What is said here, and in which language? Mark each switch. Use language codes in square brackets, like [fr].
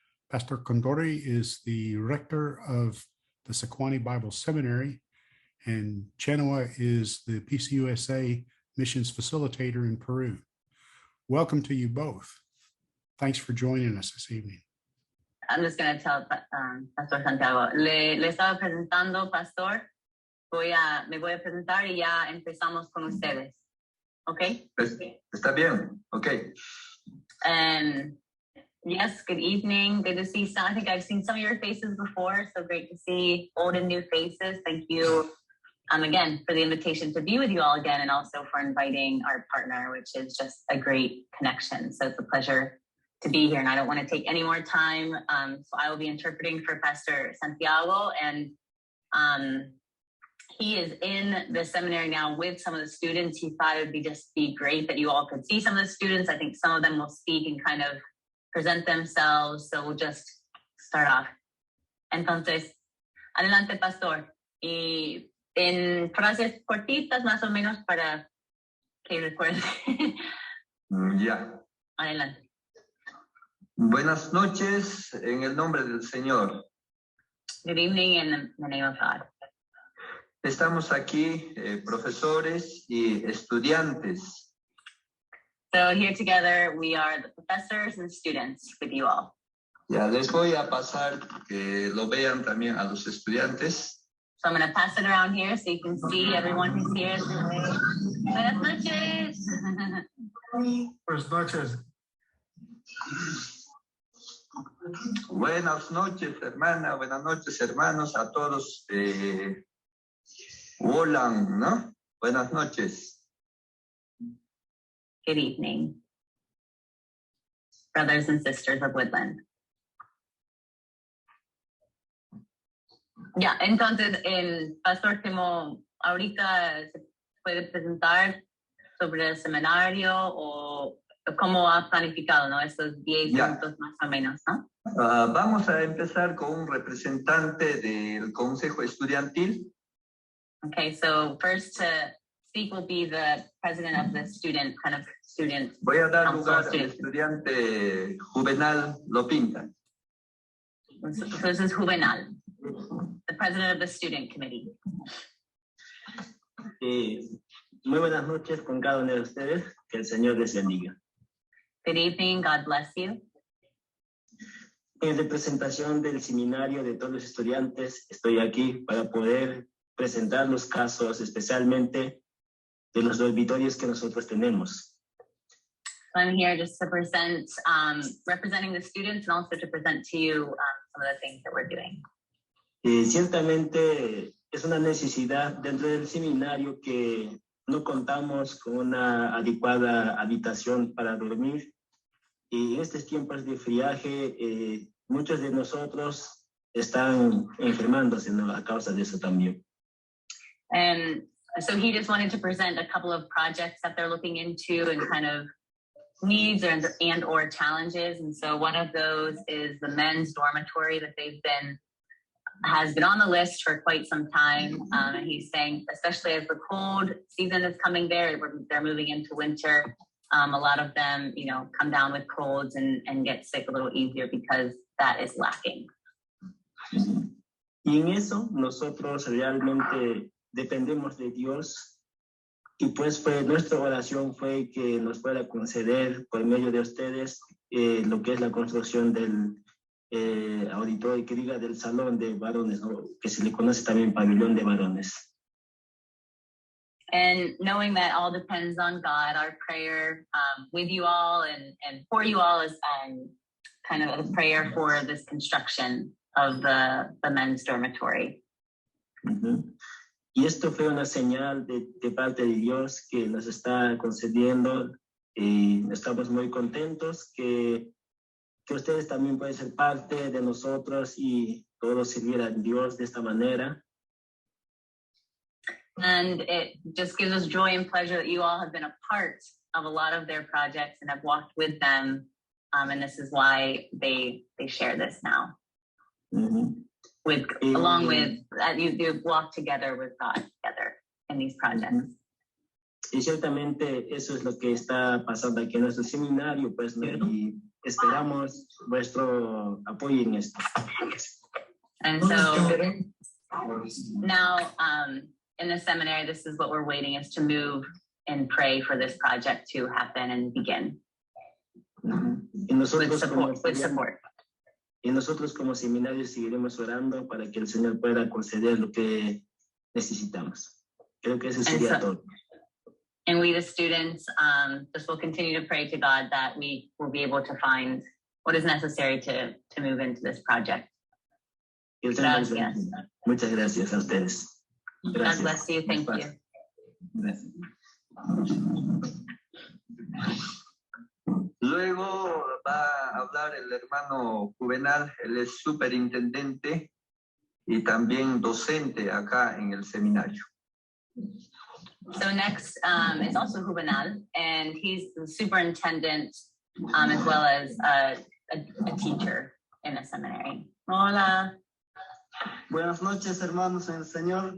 [en] Pastor Condori is the rector of the Sicuani Bible Seminary, and Chenoa is the PCUSA missions facilitator in Peru. Welcome to you both. Thanks for joining us this evening. I'm just going to tell Pastor Santiago. [es] Le estaba presentando, Pastor. Me voy a presentar y ya empezamos con ustedes. [en] Okay? [es] Está bien. Okay. [en] Yes, good evening. Good to see some. I think I've seen some of your faces before, so great to see old and new faces. Thank you again for the invitation to be with you all again, and also for inviting our partner, which is just a great connection. So it's a pleasure to be here, and I don't want to take any more time. So I will be interpreting for Pastor Santiago, and he is in the seminary now with some of the students. He thought it would be great that you all could see some of the students. I think some of them will speak and kind of present themselves. So we'll just start off. [es] Entonces, adelante, Pastor. Y en frases cortitas, más o menos, para que recuerde. Ya. Adelante. Buenas noches en el nombre del Señor. [en] Good evening in the name of God. [es] Estamos aquí, profesores y estudiantes. [en] So here together, we are the professors and students with you all. [es] Ya les voy a pasar que lo vean también a los estudiantes. [en] So I'm going to pass it around here so you can see everyone who's here. [es] Buenas noches. Buenas noches. Buenas noches, hermana. Buenas noches, hermanos, a todos. Hola, ¿no? Buenas noches. [en] Good evening, brothers and sisters of Woodland. [es] Ya, entonces, el pastor Timo ahorita se puede presentar sobre el seminario o cómo ha planificado, ¿no? Estos 10 minutos más o menos, ¿no? Vamos a empezar con un representante del Consejo Estudiantil. [en] Okay, so first to speak will be the president of the student [es] Voy a dar lugar al estudiante Juvenal Lopinta. [en] So this is Juvenal, the president of the student committee. [es] Muy buenas noches con cada uno de ustedes. Que el Señor les bendiga. [en] Good evening, God bless you. [es] En representación del seminario de todos los estudiantes, estoy aquí para poder presentar los casos, especialmente de los dormitorios que nosotros tenemos. [en] I'm here just to present, representing the students, and also to present to you some of the things that we're doing. [es] Ciertamente es una necesidad dentro del seminario que no contamos con una adecuada habitación para dormir. Y en estos tiempos de friaje, muchos de nosotros están enfermándose, ¿no? A causa de eso también. [en] And so he just wanted to present a couple of projects that they're looking into and kind of needs and or challenges. And so one of those is the men's dormitory that has been on the list for quite some time. And he's saying, especially as the cold season is coming there, they're moving into winter. A lot of them, come down with colds and get sick a little easier because that is lacking. [es] Y en eso nosotros realmente dependemos de Dios, y pues nuestra oración fue que nos pueda conceder por medio de ustedes lo que es la construcción del auditorio, que diga del salón de varones, ¿no? Que se le conoce también pabellón de varones. [en] And knowing that all depends on God, our prayer with you all and for you all is kind of a prayer for this construction of the men's dormitory. Uh-huh. [es] Y esto fue una señal de parte de Dios que nos está concediendo, y estamos muy contentos que ustedes también pueden ser parte de nosotros y todos servir a Dios de esta manera. [en] And it just gives us joy and pleasure that you all have been a part of a lot of their projects and have walked with them. And this is why they share this now. Mm-hmm. Along with that, you walk together with God together in these projects. [es] Y ciertamente eso es lo que está pasando aquí en nuestro seminario, pues, ¿no? Y esperamos vuestro apoyo en esto. [en] And so now in the seminary, this is what we're waiting, is to move and pray for this project to happen and begin [es] Y nosotros [en] with support. [es] Y nosotros como seminario seguiremos orando para que el Señor pueda conceder lo que necesitamos. Creo que eso sería todo. And we, the students, just will continue to pray to God that we will be able to find what is necessary to move into this project. Gracias. Muchas gracias a ustedes. Gracias. [en] God bless you. Thank you. [es] Gracias. Luego va a hablar el hermano Juvenal, él es superintendente y también docente acá en el seminario. [en] So next is also Juvenal, and he's the superintendent as well as a teacher in the seminary. [es] Hola. Buenas noches, hermanos en el Señor.